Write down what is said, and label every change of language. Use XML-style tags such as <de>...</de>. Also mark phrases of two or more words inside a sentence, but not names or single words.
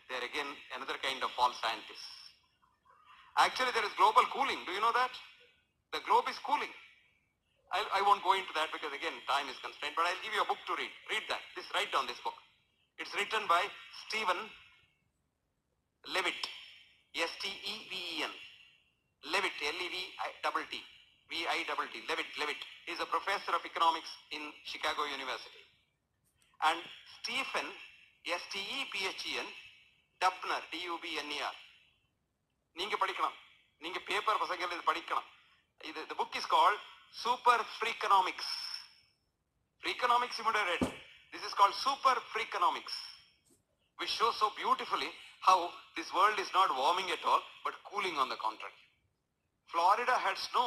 <en>They're again another kind of false scientists. Actually, there is global cooling. Do you know that? The globe is cooling. I won't go into that because again time is constrained, but I'll give you a book to read. Read that. Write down this book. It's written by Stephen Levitt. S-T-E-V-E-N. Levitt, L-E-V-I-T-T. V-I-T-T. Levitt. He's a professor of economics in Chicago University. And Stephen, S-T-E-P-H-E-N, Dubner, D-U-B-N-E-R.</en> <ta>நீங்க படிக்கலாம். நீங்க பேப்பர் பசங்க இது படிக்கலாம்.</ta> <en>The book is called Super Freakonomics. Freakonomics you would have read. This is called Super Freakonomics, which shows so beautifully how this world is not warming at all, but cooling on the contrary. Florida had snow.</en>